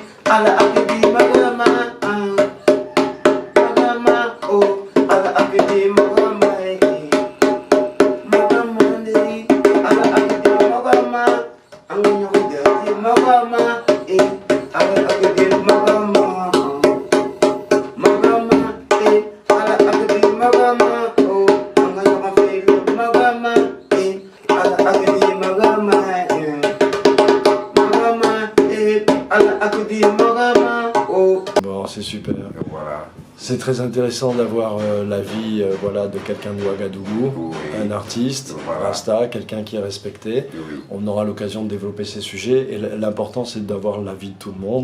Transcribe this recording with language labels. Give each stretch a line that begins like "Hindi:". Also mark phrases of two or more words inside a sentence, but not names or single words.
French: ala akidi magama, magama, oh, ala akidi magama, magama ndi, ala akidi magama, angunyo kudi magama, ala akidi magama, magama, ala akidi magama, oh, angunyo kudi magama, ala akidi magama, Bon, c'est super. Voilà. C'est très intéressant d'avoir la vie voilà, de quelqu'un de Ouagadougou, Oui. un artiste, Voilà. Rasta, quelqu'un qui est respecté. Oui. On aura l'occasion de développer ces sujets et l'important c'est d'avoir la vie de tout le monde,